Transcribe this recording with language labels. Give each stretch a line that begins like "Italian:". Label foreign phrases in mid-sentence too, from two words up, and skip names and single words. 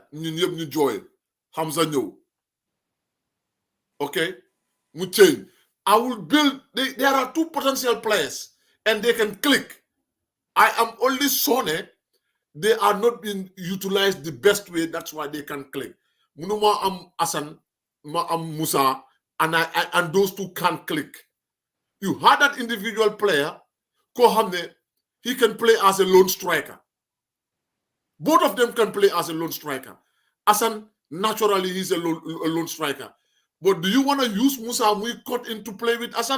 English: New Joy, Hamza Nyo. Okay? We change. I will build. There are two potential players and they can click. I am only sorry they are not being utilized the best way. That's why they can click.
Wolof: Munuma am Asan, ma am Musa,
English: and those two can't click. You had that individual player, Kohamne, he can play as a lone striker. Both of them can play as a lone striker. Asan, naturally, he's a lone striker. But do you want to use Musa Mui cut in to play with Hassan?